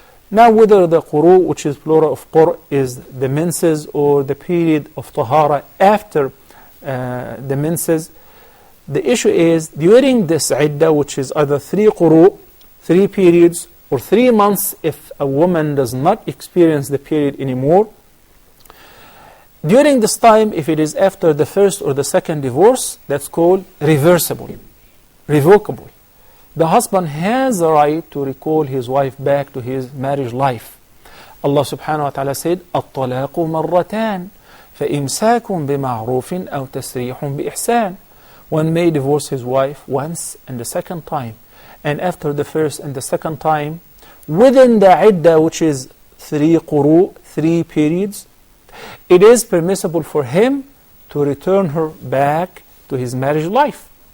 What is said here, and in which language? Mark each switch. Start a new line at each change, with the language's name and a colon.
English: Now whether the quru, which is plural of qur, is the menses or the period of tahara after the menses, the issue is during this iddah, which is either 3 quru, 3 periods, or 3 months if a woman does not experience the period anymore. During this time, if it is after the first or the second divorce, that's called reversible, revocable. The husband has a right to recall his wife back to his marriage life. Allah subhanahu wa ta'ala said,
Arabic: الطلاق مرتان فإمساك بمعروف أو تسريح بإحسان.
English: One may divorce his wife once and the second time. And after the first and the second time, within the iddah, which is 3 quru, 3 periods, it is permissible for him to return her back to his marriage life.